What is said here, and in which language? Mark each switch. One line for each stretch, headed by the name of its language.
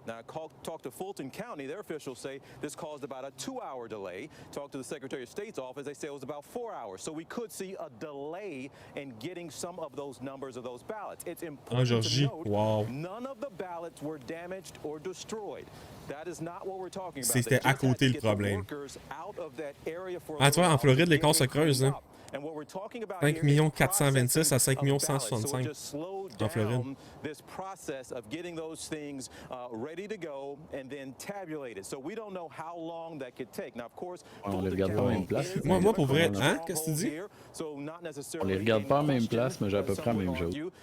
English: Now, I talked to Fulton County. Their officials say this caused about a 2-hour delay. Talked to the Secretary of State's office. They say it was about 4 hours. So we could see a delay in getting some of those numbers of those ballots. It's important to note none of the ballots were damaged or destroyed. That is not what we're talking about.
French: C'était à côté le problème. Ah, tu vois, en Floride, les cas se creusent. Hein? 5 426 à 5 165 en Floride.
English: This process of getting those things ready to go and then tabulated. So we don't know how long that could take. Now, of course,
French: on les regarde pas en même place. Moi, pour vrai, hein? Qu'est-ce que tu dis? On les regarde pas en même place, mais j'ai à peu près la même chose.